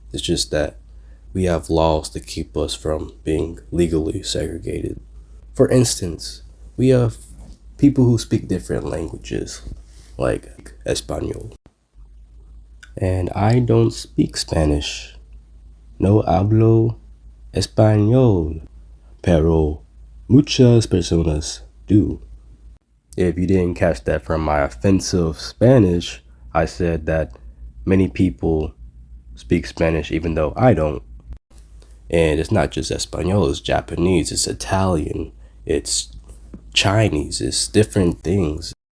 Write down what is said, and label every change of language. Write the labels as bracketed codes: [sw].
[en] It's just that we have laws to keep us from being legally segregated. For instance, we have people who speak different languages, like Espanol. And I don't speak Spanish. [es] No hablo español, pero muchas personas [en] do. If you didn't catch that from my offensive Spanish, I said that many people speak Spanish even though I don't. And it's not just Espanol, it's Japanese, it's Italian, it's Chinese, it's different things.